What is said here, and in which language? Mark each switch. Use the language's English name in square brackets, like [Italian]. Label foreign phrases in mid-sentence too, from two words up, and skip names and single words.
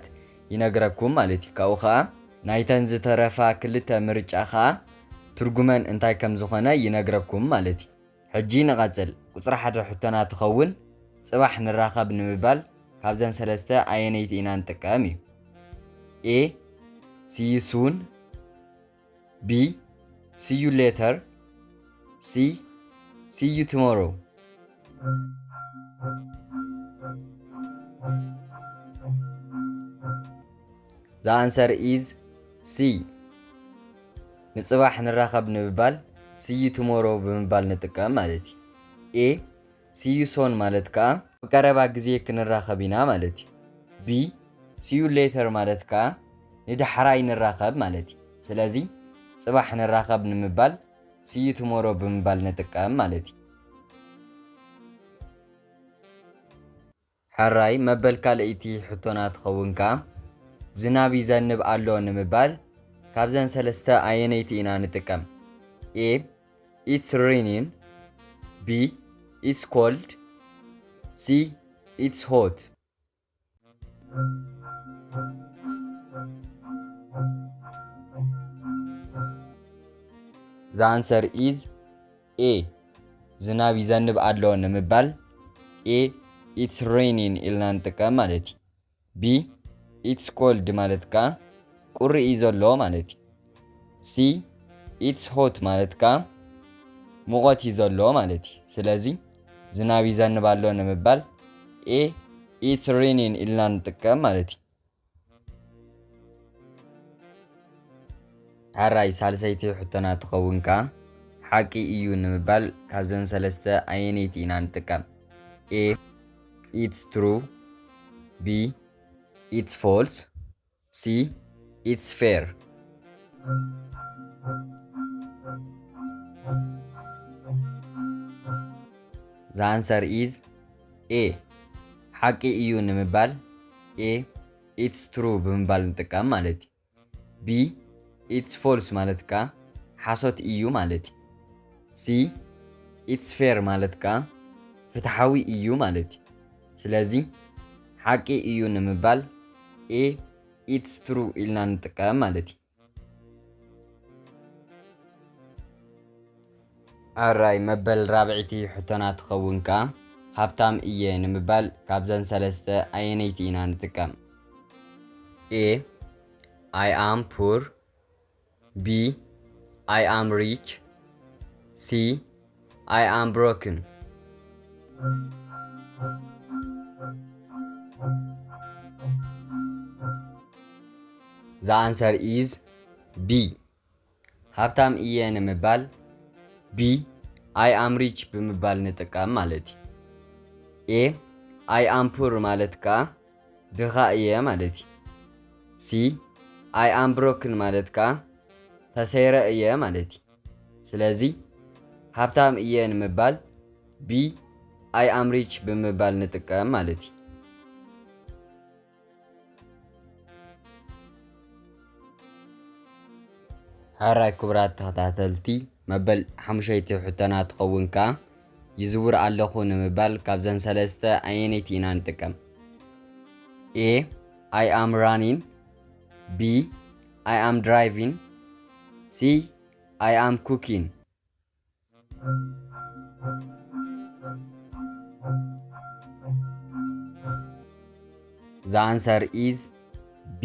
[Tigrinya] ይነግረኩም ማለት እዩ። ካብኡ ከዓ ናይተን ዝተረፋ ክልተ ምርጫ ከዓ ትርጉመን እንታይ ከም ዝኾነ ይነግረኩም ማለት እዩ። ሕጂ ንቐፅል። ቁፅሪ 1 ሕቶና ትኸውን ጽባሕ ንራኸብ ንምባል ካብዘን ሰለስተ ኣየነይቲ ኢና ንጥቀም እዩ። ኤ [English] see you soon፣ B see you later፣ C see you tomorrow። The answer is C። [Tigrinya] ንጽባሕ ንራኸብ ንምባል [English] see you tomorrow [Tigrinya] ብምባል ንጥቀም ማለት እዩ። ኤ [English] see you soon [Tigrinya] ማለት ከዓ በቀረባ ግዜ ክንራኸብ ኢና ማለት እዩ። [English] B see you later [Tigrinya] ማለት ከዓ ንዳሕራይ ንራኸብ ማለት እዩ። ስለዚ ጽባሕ ንራኸብ ንምባል [English] see you tomorrow [Tigrinya] ብምባል ንጥቀም ማለት እዩ። ሕራይ መበል ካልአይቲ ሕቶና ትኸውን ከዓ ዝናብ ይዘንብ ኣሎ ንምባል ካብዘን ሰለስተ ኣየነይቲ ኢና ንጥቀም። ኤ [English] it's raining፣ B it's cold፣ C it's hot። The answer is A [Tigrinya] ዝናብ ይዘንብ ኣሎ ንምባል [English] A it's raining [Tigrinya] ኢልና ንጥቀም ማለት እዩ። [English] B it's cold [Tigrinya] ማለት ከዓ ቁሪ እዩ ዘሎ ማለት እዩ። [English] C it's hot [Tigrinya] ማለት ከዓ ሙቐት እዩ ዘሎ ማለት እዩ። ስለዚ ዝናብ ይዘንብ ኣሎ ንምባል [English] A it's raining [Tigrinya] ኢልና ንጥቀም ማለት እዩ። ሕራይ ሳልሰይቲ ሕቶና ትኸውን ከዓ ሓቂ እዩ ንምባል ካብዘን ሰለስተ ኣየነይቲ ኢና ንጥቀም። [English] A it's true፣ B it's false፣ C it's fair። The answer is A [Tigrinya] ሓቂ እዩ ንምባል [English] A it's true [Tigrinya] ብምባል ንጥቀም ማለት እዩ። [English] B it's false [Tigrinya] ማለት ከዓ ሓሶት እዩ ማለት እዩ። [English] C it's fair [Tigrinya] ማለት ከዓ ፍትሓዊ እዩ ማለት እዩ። ስለዚ ሓቂ እዩ ንምባል [English] A it's true [Tigrinya] ኢልና ንጥቀም ማለት እዩ። ሕራይ መበል ራብዒቲ ሕቶና ትኸውን ከዓ ሃብታም እየ ንምባል ካብዘን ሰለስተ ኣየነይቲ ኢና ንጥቀም። [English] A I am poor፣ B I am rich፣ C I am broken። The answer is B [Tigrinya] ሃብታም እየ ንምባል [English] B I am rich [Tigrinya] ብምባል ንጥቀም ማለት እዩ። [English] A I am poor [Tigrinya] ማለት ከዓ ድኻ እየ ማለት እዩ። [English] C I am broken [Tigrinya] ማለት ከዓ ተሰይረ እየ ማለት እዩ። ስለዚ ሃብታም እየ ንምባል [English] B I am rich [Tigrinya] ብምባል ንጥቀም ማለት እዩ። ሕራይ ክቡራት ተኸታተልቲ መበል ሓሙሸይቲ ሕቶና ትኸውን ከኣ ይዝውር ኣለኹ ንምባል ካብዘን ሰለስተ ኣየነይቲ ኢና ንጥቀም? [English] A. I am running. B. I am driving. C. I am cooking. The answer is B.